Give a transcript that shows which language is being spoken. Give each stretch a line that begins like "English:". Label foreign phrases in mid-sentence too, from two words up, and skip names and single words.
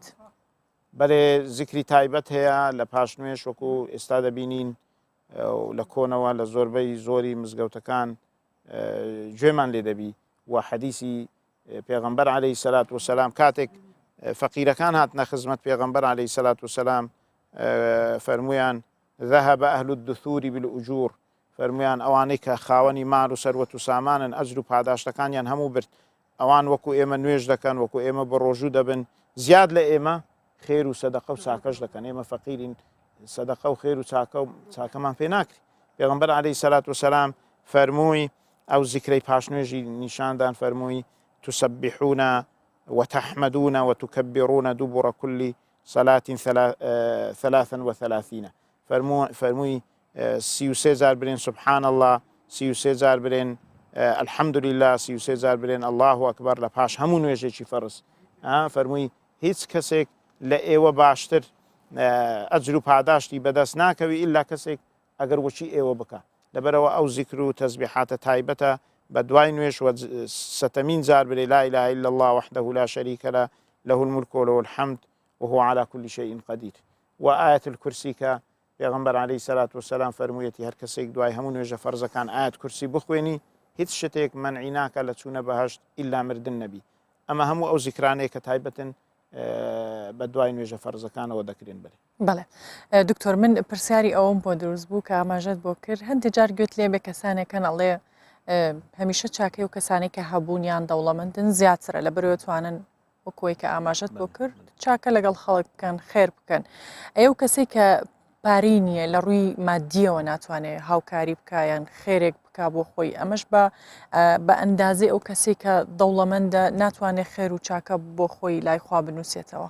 Central Kurdish: بەێ زیکری تایبەت هەیە لە پاش نوێژ وەکو ئێستا دەبینین لە کۆنەوە لە زۆربەی زۆری مزگەوتەکان گوێمان لێ دەبی و حەدیسی پێغەمبەر
Arabic: عەلەیهی سەلات
Central Kurdish: وسەلام کاتێک فەقیرەکان هاتنە خزمەت پێغەمبەر
Arabic: عەلەیهی سەلات وسەلام
Central Kurdish: فەرمویان
Arabic: ذهب أهل الدثور بالأجور
Central Kurdish: فەرمویان ئەوانەی کە خاوەنی مال و سەروەت و سامانن ئەجر و پاداشتەکانیان هەموو برد ئەوان وەکو ئێمە نوێژ دەکەن وەکو ئێمە بە ڕۆژوو دەبن زیاد لە ئێمە خێر و سەدەقە و چاکەش دەکەن ئێمە فەقیرین سەدەقە و خێر و چاکەمان پێ ناکری پێغەمبەر
Arabic: عەلەیهی سەلات وسەلام
Central Kurdish: فەرمووی ئەو زیکرەی پاشنوێژی نیشاندان فەرمووی
Arabic: تسبحون وتحمدون وتكبرون دبر كل صلاة
Central Kurdish: 33 فەرمووی 33 جار برێن
Arabic: سبحان الله
Central Kurdish: 33 جار برێن
Arabic: الحمد لله
Central Kurdish: 33 جار برێن
Arabic: الله ئەکبەر
Central Kurdish: لە پاش هەموو نوێژێکی فەرز فەرمووی هیچ کەسێک لە ئێوە باشتر ئەجر و پاداشتی بەدەست ناکەوی ئیلا کەسێک ئەگەر وەچی ئێوە بکە لەبەرەوە ئەو زیکر و تەسبیحاتە تایبەتە بە دوای نوێژ سەتەمین جار برێ
Arabic: لا إله إلا الله وحده
Central Kurdish: لا شريك له له الملك وله الحمد وهو على كل شيء قدير وآية الكرسي کە پێغەمبەر
Arabic: عەلەیهی سەلات وسەلام
Central Kurdish: فەرموویەتی هەر کەسێک دوای هەموو نوێژە فەرزەکان ئاەت کورسی بخوێنی هیچ شتێک مەنعی ناکە لە چوونە بەهەشت ئیلا مردن نەبی ئەمە هەموو ئەو زیکرانەیە کە تایبەتن بە دوای نوێژە فەرزەکانەوە دەکرێن بێت. بەڵێ دکتۆر من پرسیاری ئەوم بۆ دروست بوو کە ئاماژەت بۆ کرد هەندێک جار گوێت لێ بێ کەسانێکن ئەڵێ هەمیشە چاکەی و کەسانی کە هەبوونیان دەوڵەمەندن زیاترە لە بەرەوە توانن وەکوی کە ئاماژەت بۆ کرد چاکە لەگەڵ خەڵک بکەن خێر بکەن ئەو کەسی کە پارەی نییە لە ڕووی مادیەوە ناتوانێت هاوکاری بکایان خێرێک بک بۆ خۆی ئەمەش بە ئەندازی ئەو کەسی کە دەوڵەمەندە ناتوانێت خێر و چاکە بۆ خۆی لای خوا بنووسێتەوە.